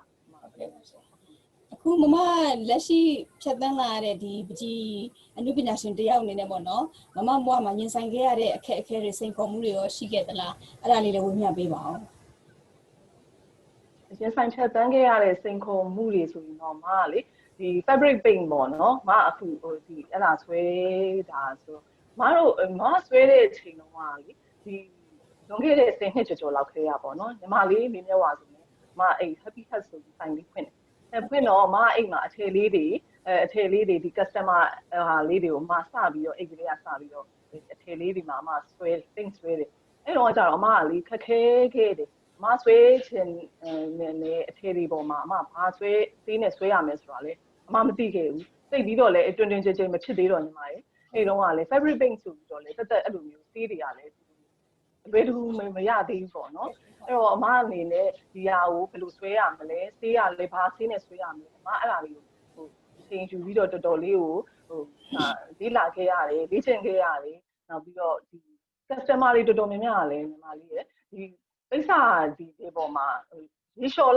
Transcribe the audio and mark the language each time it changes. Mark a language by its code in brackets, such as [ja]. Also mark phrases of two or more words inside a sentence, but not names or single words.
[my] အခုမမလက်ရှိဖြတ်သန်းလာရတဲ့ဒီပကြီးအနုပညာရှင်တယောက်အနေနဲ့ပေါ့နော်မမဘွားမှာရင်ဆိုင်ခဲ့ရတဲ့အခက်အခဲတွေစိန်ခေါ်မှုတွေရောရှိခဲ့သလားအဲ့ဒါလေးလည်းဝေမျှပေးပါအောင် ရင်ဆိုင်ဖြတ်သန်းခဲ့ရတဲ့စိန်ခေါ်မှုတွေဆိုရင်တော့မကလေဒီ [en] fabric paint [my] ပေါ့နော်မအခုဒီအဲ့ဒါဆွဲတာဆိုမဆွဲတဲ့အချိန်တော့ကလေဒီလွန်ခဲ့တဲ့10နှစ်ကျော်လောက်ခေတ်ရပေါ့နော်ညီမလေးမင်းမြတ်ဝါဆိုရင်မအဲ့ [en] happy hat [my] ဆိုပြီးဆိုင်လေးဖွင့်တယ်ဖွင့်တော့မအိမ်မှာအထည်လေးတွေဒီ customer ဟာလေးတွေကိုမစပြီးတော့အိတ်ကလေးကစပြီးတော့အထည်လေးတွေမှာမဆွဲ paint ဆွဲတယ်အဲ့တော့ကျ တော့မကလေခက်ခဲခဲ့တယ်မဆွဲချင်နဲ့အထည်တွေပေါ်မှာအမဘာဆွဲသေးနဲ့ဆွဲရမယ်ဆိုတာလေအမမသိခဲ့ဘူးသိပြီးတော့လေတွင်ကြဲမဖြစ်သေးတော့ညီမရေအဲ့တော့ကလေ [en] fabric paint [my] ဆိုပြီးတော့လေတက်အဲ့လိုမျိုးသေးတွေကလည်းဘယ်သူမရသေးဘူးပေါ့နော်အဲ့တော့အမအနေနဲ့ဒီဟာ ကိုဘယ်လိုဆွဲရမလဲဆေးရလဲဘာဆေးနဲ့ဆွဲရမလဲအမအဲ့ဒါလေးကိုချိန်ယူပြီးတော့တော်တော်လေးကိုလေ့လာခဲ့ရတယ်လေ့ကျင့်ခဲ့ရတယ်နောက်ပြီးတော့ဒီ customer တွေတော်တော်များများလည်းညီမလေးရဲ့ဒီကိစ္စဒီပေါ်မှာရေလျှော်